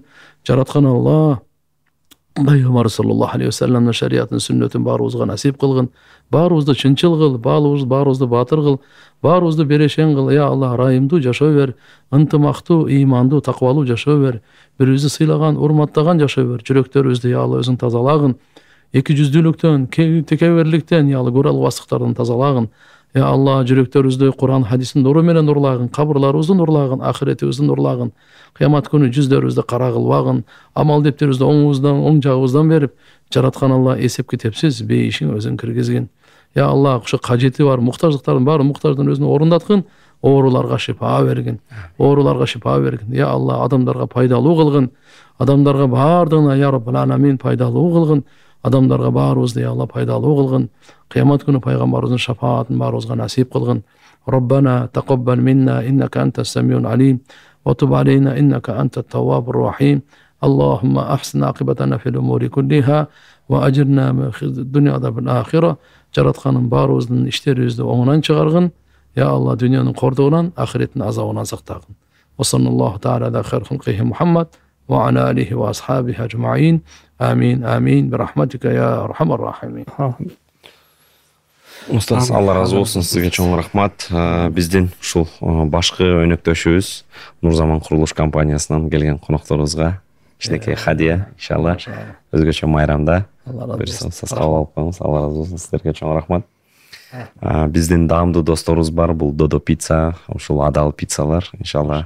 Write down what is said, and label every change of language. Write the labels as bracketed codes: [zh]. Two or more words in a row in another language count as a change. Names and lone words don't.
[ky] Жараткан Алла Пайгамбар [ar] صلى الله عليه وسلم [ky] шариятын, сүннөтүн баарыбызга насип кылгын. Баарыбызды чынчыл кыл, баарыбызды баатыр кыл, баарыбызды берешен кыл. Я Алла ырайымдуу жашоо бер, ынтымактуу, ыймандуу, такыбалуу жашоо бер. Бирибизди сыйлаган, урматтаган жашоо бер. Жүрөктөрүбүздү я Алла өзүң тазалагын. Эки жүздүүлүктөн, текеберликтен я Алла көрө албастыктардан тазалагын. Я Алла жүрөктөрүбүздү Кур'ан хадистин нуру менен нурлагын, кабырларыбызды нурлагын, ахиретибизди нурлагын. Кыямат күнү жүздөрүбүздү кара кылбагын, амал дептерибизди оңубуздан, оң жагыбыздан берип, жараткан Алла эсеп китепсиз бейишиң өзүң киргизгин. Я Алла ошо кажети бар, муктаждыктардын баары муктаждын өзүнө орундаткын, ооруларга шифа бергин. Ооруларга шифа бергин. Я Алла адамдарга пайдалуу кылгын. Адамдарга баардыгына [ar] يا رب العالمين [ky] пайдалуу кылгын. Адамдарга баарыбызды я Алла пайдалуу кылгын. Кыямат күнү пайгамбарыбыздын шафаатын баарыбызга насип кылгын. [ar] ربنا تقبل منا إنك أنت السميع العليم وتب علينا إنك أنت التواب الرحيم. اللهم أحسن عاقبتنا في الأمور كلها وأجرنا من الدنيا عذاب الآخرة. [ky] Жаратканым баарыбыздын иштерибизди оңунан чыгаргын. Я Алла дүйнөнүн кордугунан, ахиреттин азабынан сактагын. [ar] وصلى الله تعالى على خير خلقه محمد وعلى آله وأصحابه أجمعين. آمين آمين برحمتك يا أرحم الراحمين. [ky] Устаз, Алла разы болсун, сизге чоң рахмат. Биздин ушул башкы өнөктөшүбүз Нурзаман курулуш компаниясынан келген конокторубузга кичинекей хадия, иншалла, өзгөчө майрамда. Сиз кабыл алып коюңуз. Алла разы болсун, сиздерге чоң рахмат. Биздин даамдуу досторубуз бар, бул Додо пицца, ушул адал пиццалар, иншалла.